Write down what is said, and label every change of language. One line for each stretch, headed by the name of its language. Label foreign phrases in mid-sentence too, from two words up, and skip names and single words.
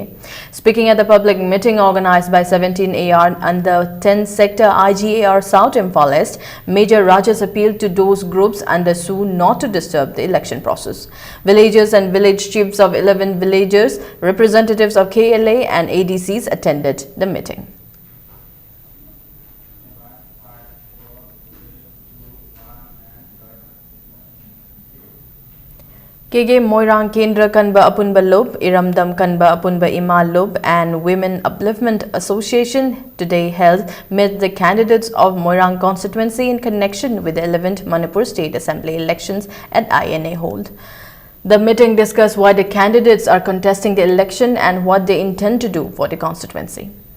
English: Speaking at the public meeting organized by 17 AR under 10 Sector IGAR South Imphal East, Major Rajesh appealed to those groups under SU not to disturb the election process. Villagers and village chiefs of 11 villages, representatives of KLA and ADCs attended the meeting. KG Moirang Kendra Kanba Apunba Lob, Iramdam Kanba Apunba Ima Lob and Women Upliftment Association today met the candidates of Moirang constituency in connection with the 11th Manipur State Assembly elections at INA Hold. The meeting discussed why the candidates are contesting the election and what they intend to do for the constituency.